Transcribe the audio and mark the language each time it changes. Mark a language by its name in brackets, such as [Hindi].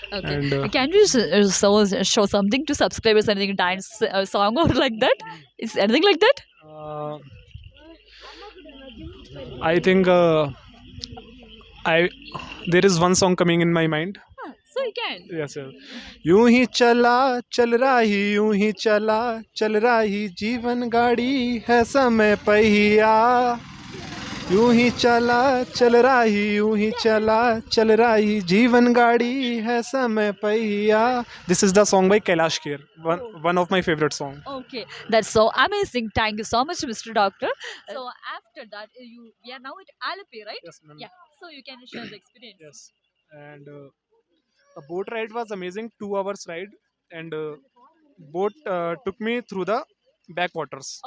[English] Okay. And Can you show something to subscribers? Anything dance song or like that? Is anything like that? uh, I think I there is one song coming in my mind. So you can. Yes, sir. [Hindi] यूं ही चला चल रही, यूं ही चला चल रही, जीवन गाड़ी है समय पहिया. यूं ही चला चल रही, यूं ही चला चल रही, जीवन गाड़ी है समय पहिया. [English] This is the song by Kailash Kher, one of my favorite song. Okay, that's so amazing. Thank you so much, Mr. Doctor. So after that, we are now at Alapi, right? Yes, ma'am. Yeah. So you can share the experience. Yes. And the boat ride was amazing. 2 hours ride, and boat took me through the backwaters.